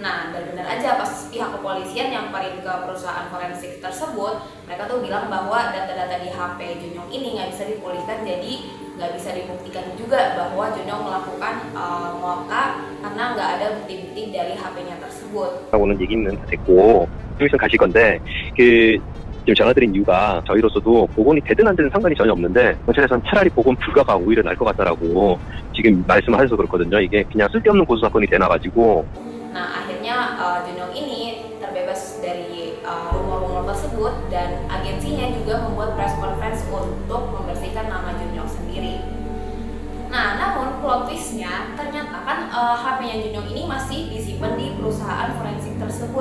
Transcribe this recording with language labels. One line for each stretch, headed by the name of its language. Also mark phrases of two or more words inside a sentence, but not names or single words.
Indonesian: Nah, benar-benar aja pas pihak kepolisian nyamperin ke perusahaan forensik tersebut, mereka tuh bilang bahwa data-data di HP Junyoung ini nggak bisa dipulihkan, jadi nggak bisa dibuktikan juga bahwa Junyoung melakukan moka karena nggak ada bukti-bukti dari HP-nya tersebut.
Korean: 오는 얘기는 다 됐고 좀 있으면 가실 건데 지금 전화드린 이유가 저희로서도 복원이 되든 안 되든 상관이 전혀 없는데 경찰에서는 차라리 복원 불가가 오히려 나을 것 같다라고 지금 말씀하셔서 그렇거든요. 이게 그냥 쓸데없는 고소 사건이 되나가지고.
Indonesian: Nah, akhirnya Junyoung ini terbebas dari rumor-rumor tersebut dan agensinya juga membuat
English: press conference
Indonesian: untuk membersihkan nama Junyoung sendiri. Nah, namun
English: plot twistnya
Indonesian: ternyata kan HP-nya Junyoung ini masih disimpan di perusahaan forensik tersebut.